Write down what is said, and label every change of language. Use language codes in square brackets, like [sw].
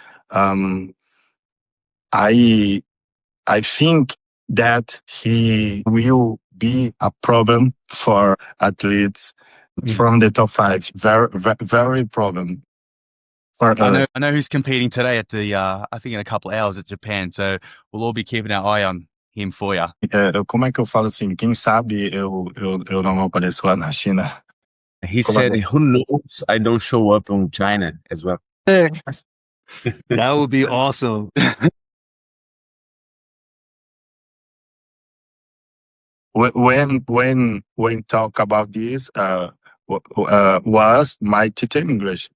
[en] I think that he will be a problem for athletes from the top 5. Very, very problem for us. I know who's competing today at the, I think in a couple of hours at Japan. So we'll all be keeping our eye on him for you. [pt] Como é que eu falo assim? Quem sabe eu não apareço lá na China. [en] He said, who knows I don't show up on China as well. That would be awesome. When talk about this, was my teacher English.